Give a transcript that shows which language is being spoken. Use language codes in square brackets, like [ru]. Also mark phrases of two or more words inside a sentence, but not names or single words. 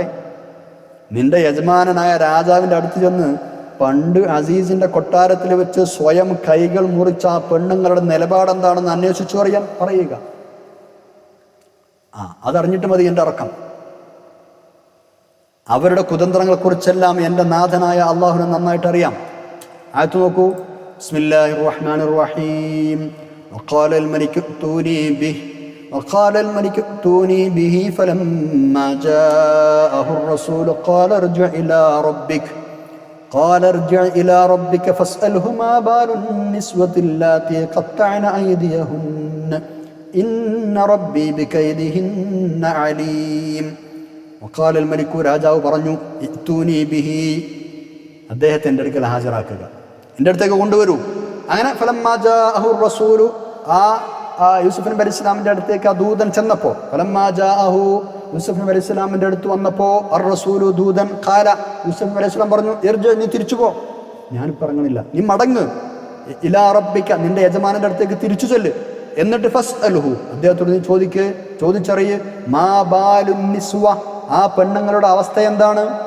[ml] നിന്റെ യജമാനനായ രാജാവിൻ്റെ അടുത്ത് ചെന്ന് പണ്ട് അസീസിന്റെ കൊട്ടാരത്തിൽ വെച്ച് സ്വയം കൈകൾ മുറിച്ച ആ പെണ്ണുങ്ങളുടെ നിലപാടെന്താണെന്ന് അന്വേഷിച്ചു അറിയാൻ പറയുക. അതറിഞ്ഞിട്ട് മതി എൻ്റെ ഇറക്കം. അവരുടെ കുതന്ത്രങ്ങളെക്കുറിച്ചെല്ലാം എൻ്റെ നാഥനായ അള്ളാഹുവിനെ നന്നായിട്ട് അറിയാം. ആയത്ത് നോക്കൂ. [ar] بسم الله الرحمن الرحيم. وقال الملك ائتوني به فلما جاءه الرسول قال ارجع إلى ربك فاسأله ما بال النسوة اللاتي قطعن أيديهن إن ربي بكيدهن عليم. وقال الملك [ml] രാജാവ് പറഞ്ഞു, [ar] ائتوني به, [ml] അദ്ദേഹത്തെ എൻ്റെ അടുക്കൽ ഹാജരാക്കുക, എൻ്റെ അടുത്തേക്ക് കൊണ്ടുവരൂ. അങ്ങനെ [ar] فلما جاءه الرسول, [ml] യൂസുഫ് നബി [ar] عليه السلام [ml] അടുത്തേക്ക് ആ ദൂതൻ ചെന്നപ്പോൾ, [ar] فلما جاءه, [ml] യൂസുഫ് നബി [ar] عليه السلام [ml] അടുത്ത് വന്നപ്പോൾ [ar] الرسول, [ml] ദൂതൻ, ഖാല, യൂസുഫ് നബി [ar] عليه السلام [ml] പറഞ്ഞു, ഇർജി, നീ തിരിച്ചു പോ, ഞാനിപ്പോൾ ഇറങ്ങണില്ല, നീ മടങ്ങ്, [ar] إلى ربك, [ml] നിന്റെ യജമാനന്റെ അടുത്തേക്ക് തിരിച്ചു ചെല്ല്, എന്നിട്ട് ഫസ്അൽഹു, അദ്ദേഹത്തോട് നീ ചോദിച്ചറിയ്, [ar] ما بال النسوة, [ml] ആ പെണ്ണുങ്ങളുടെ അവസ്ഥ എന്താണ്,